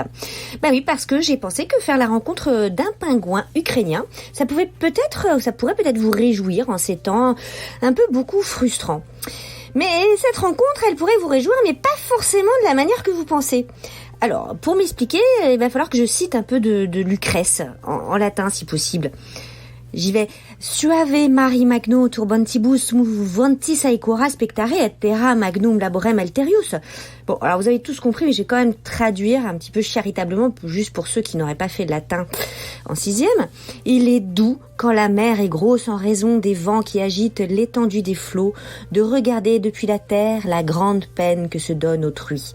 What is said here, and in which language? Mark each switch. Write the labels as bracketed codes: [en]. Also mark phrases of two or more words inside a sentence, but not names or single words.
[fr] Bah oui, parce que j'ai pensé que faire la rencontre d'un pingouin ukrainien, ça pourrait peut-être vous réjouir en ces temps un peu beaucoup frustrants. Mais cette rencontre, elle pourrait vous réjouir, mais pas forcément de la manière que vous pensez. Alors, pour m'expliquer, il va falloir que je cite un peu de Lucrèce, en latin si possible. J'y vais. [la] Suave mari magno turbantibus moventis aecora spectare et terra magnum laborem alterius. [fr] Bon, alors vous avez tous compris, mais j'ai quand même traduire un petit peu charitablement, juste pour ceux qui n'auraient pas fait latin en 6e. Il est doux quand la mer est grosse en raison des vents qui agitent l'étendue des flots, de regarder depuis la terre la grande peine que se donne autrui.